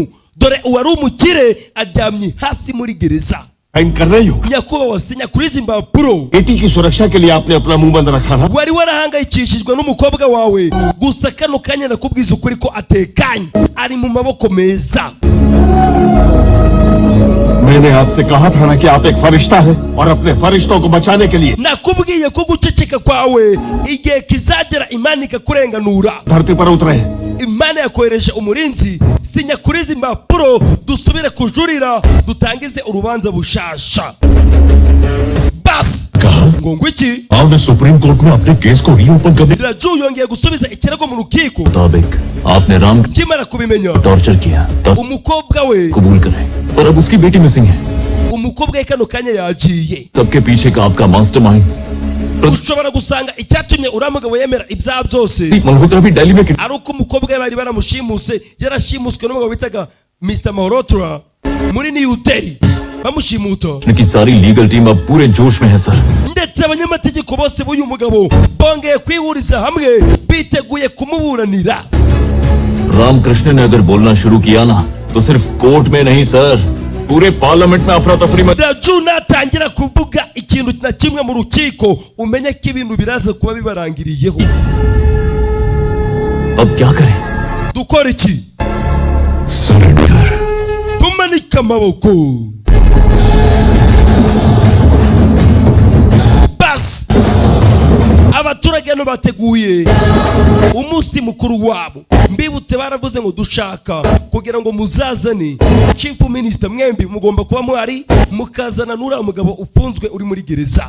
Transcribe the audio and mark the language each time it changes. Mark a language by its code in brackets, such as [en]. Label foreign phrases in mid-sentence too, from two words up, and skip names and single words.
[rw] Dore uwari umukire aryamye hasi muri gereza. Nyakubahwa sinyakuriza impapuro, [hi] बेटी की सुरक्षा के लिए आपने अपना मुंह बंद रखा था। [rw] wari warahangayikishijwe n'umukobwa wawe, gusa kano kanya nakubwiza ukuri ko atekanye, ari mu maboko meza. [hi] मैंने आपसे कहा था ना कि आप एक फरिश्ता है और अपने फरिश्तों को बचाने के लिए [rw] nakubwiye ko guceceka kwawe igihe kizagera Imana ikakurenganura. [hi] धरती पर उतरे हैं। [rw] Imana yakohereje umurinzi, sinyakuriza impapuro dusubire kujurira dutangize urubanza bushasha. Bas ngo ngwiki [hi] आपने सुप्रीम कोर्ट में अपने केस को रीओपन करने के [rw] Raju yongeye gusubiza ikirego mu rukiko. [hi] मुताबिक आपने राम को [rw] Kimara kubimenya [hi] टॉर्चर किया तब [rw] umukobwa we [hi] कबूल करें, पर अब उसकी बेटी मिसिंग है। [rw] umukobwa we kano kanya yagiye. [hi] सबके पीछे का आपका मास्टरमाइंड [rw] Ushobora gusanga icyatumye uriya mugabo yemera ibyaha byose [hi] मल्होत्रा भी दिल्ली में [rw] ari uko umukobwa we bari baramushimuse, yarashimuswe n'umugabo bitaga Mr. Malhotra muri New Delhi bamushimuta. [hi] की सारी [en] legal team [hi] अब पूरे जोश में है सर। [rw] Ndetse abanyamategeko bose b'uyu mugabo bongeye kwihuriza hamwe biteguye kumuburanira. [hi] रामकृष्ण ने अगर बोलना शुरू किया ना तो सिर्फ कोर्ट में नहीं सर, पूरे पार्लियामेंट में अफरा तफरी में। [rw] Raju natangira kuvuga ikintu na kimwe mu rukiko umenye ko ibintu biraza kuba bibarangiriyeho. [hi] अब क्या करें? [rw] Dukora iki? [hi] सरेंडर। [rw] Tumanika amaboko. Bas abaturage no bateguye umunsi mukuru wabo, mbibutse baravuze ngo dushaka kugira ngo muzazane [en] chief minister, [rw] mwembi mugomba kuba mwari mukazana n'uriya mugabo ufunzwe uri muri gereza.